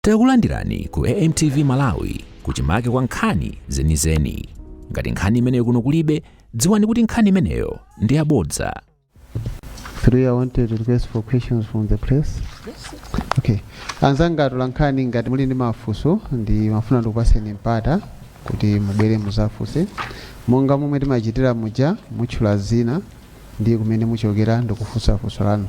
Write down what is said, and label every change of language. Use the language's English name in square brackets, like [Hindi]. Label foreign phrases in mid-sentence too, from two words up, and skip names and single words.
[Nyanja] Takulandirani ku AMTV Malawi kuchimake kwa nkhani zenizeni. Ngati nkhani imeneyo kuno kulibe, dziwani kuti nkhani imeneyo ndi yabodza. [English] Today I wanted to request for questions from the press. Okay. [Nyanja] Anzanga Atolankhani ngati muli ndi mafunso ndi mafuna ndikupaseni mpata kuti mubwere muzafunse. Monga momwe timachitira muja mutchula zina ndi kumene muchokera ndikufunsa funso lanu.